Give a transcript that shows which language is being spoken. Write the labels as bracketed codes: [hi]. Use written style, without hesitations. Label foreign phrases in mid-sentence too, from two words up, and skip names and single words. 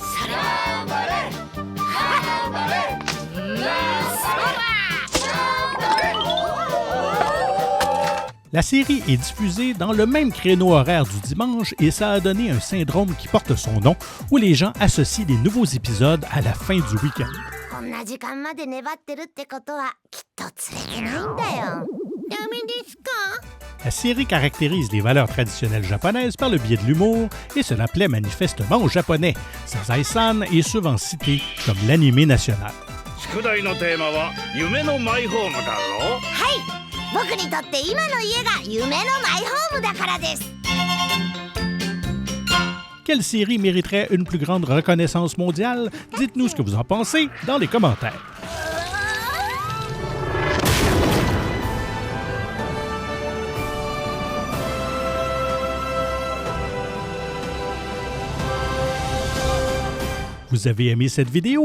[fr] La série est diffusée dans le même créneau horaire du dimanche et ça a donné un syndrome qui porte son nom où les gens associent les nouveaux épisodes à la fin du week-end. [ja] んな時間まで粘ってるってことはきっと釣れてないんだよ。ダメですか？ [fr] La série caractérise les valeurs traditionnelles japonaises par le biais de l'humour et cela plaît manifestement aux Japonais. Sazae-san est souvent cité comme l'animé national. [ja] 宿題のテーマは夢のマイホームだろはい、僕にとって今の家が夢のマイホームだからです。 [fr] Quelle série mériterait une plus grande reconnaissance mondiale? Dites-nous ce que vous en pensez dans les commentaires. Vous avez aimé cette vidéo?